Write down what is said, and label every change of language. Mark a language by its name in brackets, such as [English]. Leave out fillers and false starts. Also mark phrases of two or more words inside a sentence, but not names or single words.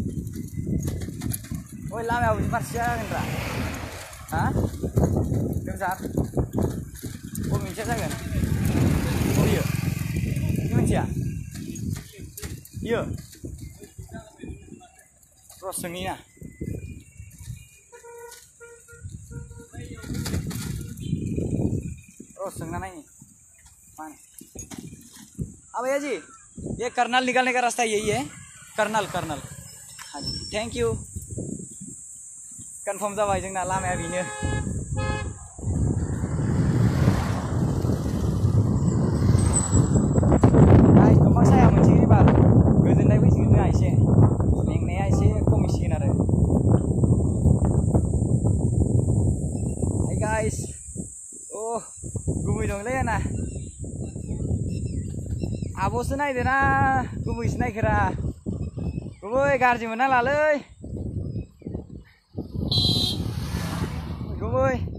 [Bodo] ओइ लामायाव बिदि फारसे जागोनब्रा हा गोमसार बबे मोनसेया जागोन बबेयो बे मोनसेया बियो र' सोंनि ना [Hindi] सोंना नहीं अब भैया जी ये करनाल निकलने का रास्ता यही है करनाल करनाल हाँ जी [English] thank you confirm [Bodo] जाबाय जोंना लामाया बेनो दंफां साया मोनसिगोन एबार गोजोननाय फैसिगोन जोंहा एसे मेंनाया एसे खमिसिगोन आरो गाइस गुमै दंलै आंना आब'सो नायदो ना गुबैसो नायखोरा गुबै गाज्रि मोनना लालै गुबै